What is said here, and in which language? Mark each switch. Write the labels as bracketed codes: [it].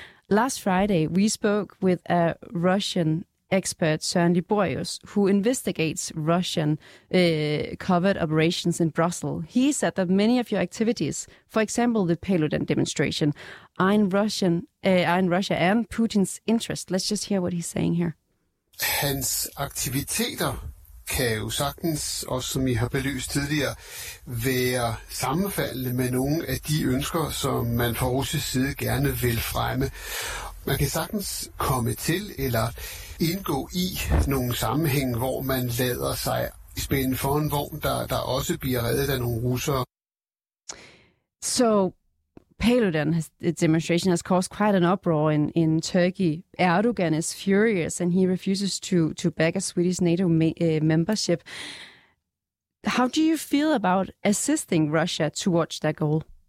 [en] Last Friday, we spoke with a Russian expert, Søren Liborius, who investigates Russian covert operations in Brussels. He said that many of your activities, for example, the payload and demonstration, are in Russia and Putin's interest. Let's just hear what he's saying here. [da] Hans aktiviteter kan jo sagtens, også som I har belyst tidligere, være sammenfaldende med nogle af de ønsker, som man fra russisk side gerne vil fremme. Man kan sagtens komme til eller indgå i nogle sammenhæng, hvor man lader sig spænde for en vogn, der også bliver reddet af nogle russere. [en] Så Paludan demonstration has caused quite an uproar in Turkey. Erdogan is furious and he refuses to back a Swedish NATO membership. How do you feel about assisting Russia towards that goal?